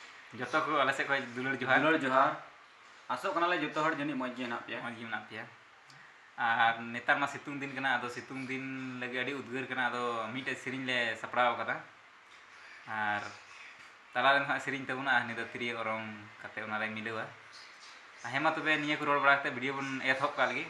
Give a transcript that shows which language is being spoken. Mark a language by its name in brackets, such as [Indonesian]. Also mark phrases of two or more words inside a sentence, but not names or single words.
[Santali] जो को आले से दुलड़ जोहार दुलड़ जोहार आसोग कनाले जो हर जनी मज गे हेना पे मज गे मेना पेया और नेतार मा सितुंग दिन कना आदो सितुंग दिन लगे अड़ी उद्गार कना आदो मीटे सेरिंग ले सपड़ाव कदा और तला रेन हा सेरिंग तबुना नि दो तिरियो ओरंग कते उना ले मिलवा हेमा तबे निया को रोड बड़ाते वीडियो बन एथॉप का लगी